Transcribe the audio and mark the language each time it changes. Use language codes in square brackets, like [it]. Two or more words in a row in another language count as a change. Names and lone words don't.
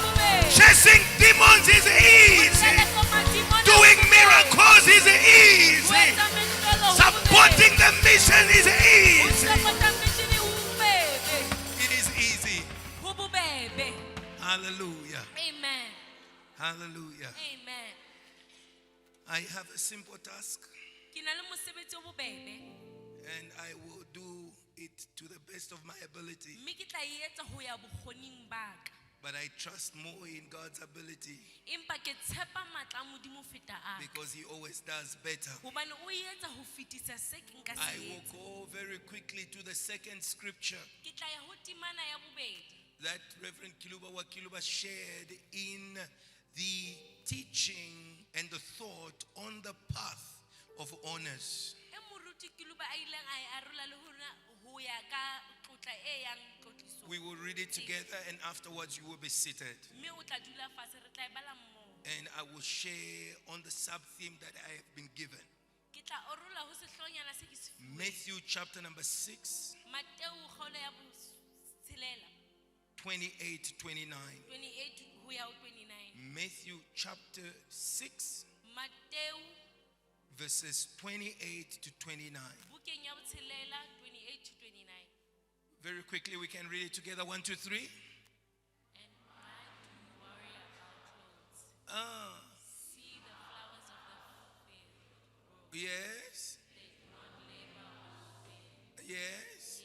[en] Chasing demons is easy. Doing miracles is easy. Supporting the mission is easy. It is easy. Hallelujah. Amen. Hallelujah. Amen. I have a simple task, [st] Ke na le mosebetsi o bobebe, [en] and I will do it to the best of my ability. [st] mme ke tla e etsa ho ya bokgoning ba ka. [en] But I trust more in God's ability [st] Empa ke tshepa matla a Modimo ho feta a ka. [en] because He always does better. [st] Hobane o e etsa ho fetisa se ke nka [en] I [st] se [en] will [st] etsa. [en] go very quickly to the second scripture [st] Ke tla ya ho temana ya bobedi. [en] that Reverend Kiluba Wakiluba shared in the teaching and the thought on the path of honors. [st] E moruti Kiluba a ileng a e arola le hona ho ya ka tlotla e yang tlotlisong. [en] We will read it together, and afterwards you will be seated. [st] Mme o tla dula fatshe re tla e bala mmoho. [en] And I will share on the sub-theme that I have been given. [st] Ke tla orola ho sehloohonyana se ke se fuweng. [en] Matthew chapter number 6, [st] Mateo kgaolo ya botshelela, [en] 28 to 29. [st] 28 ho ya ho 29. [en] Matthew chapter 6, [st] Mateo [en] verses 28 to 29. [st] bukeng ya botshelela 28 to 29. [en] Very quickly, we can read it together. 1, 2, 3. And why do you worry about clothes? See the flowers of the field grow. Yes. They do not labor or spin. Yes.